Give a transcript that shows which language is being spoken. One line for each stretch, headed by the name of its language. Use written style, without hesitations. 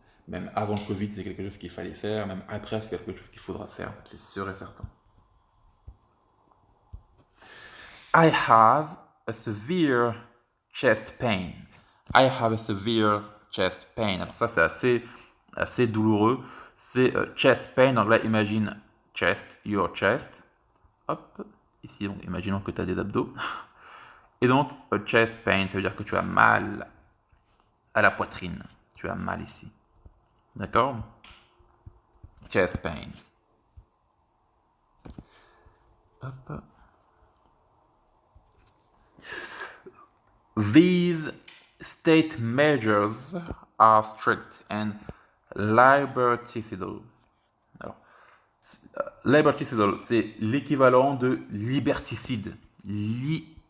French: Même avant le Covid, c'est quelque chose qu'il fallait faire. Même après, c'est quelque chose qu'il faudra faire. C'est sûr et certain.
English: I have a severe chest pain. I have a severe chest pain.
French: Alors ça, c'est assez douloureux. C'est chest pain. En anglais, imagine chest, your chest. Hop, ici, donc, imaginons que tu as des abdos. Et donc, chest pain, ça veut dire que tu as mal à la poitrine. Tu as mal ici. D'accord? Chest pain. Hop.
English: These state measures are strict and liberticidal.
French: Alors, liberticidal, c'est l'équivalent de liberticide. Liberticide.